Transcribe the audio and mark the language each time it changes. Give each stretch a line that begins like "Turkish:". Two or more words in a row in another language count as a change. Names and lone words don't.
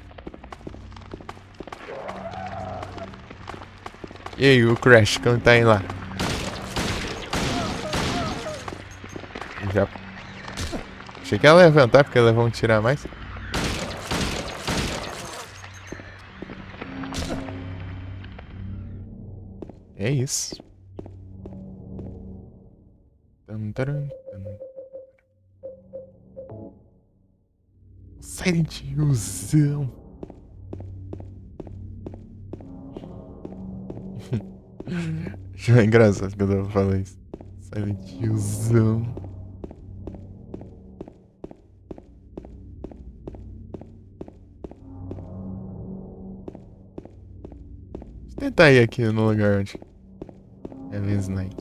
Portuguese: E aí, o Crash, como tá aí lá? Já. Achei que ela ia levantar porque elas vão tirar mais. É isso. Tum, tarum, tum. Silent Hillzão. Acho engraçado quando eu falo isso. Silent Hillzão. Deixa eu tentar ir aqui no lugar onde é Heaven's Night.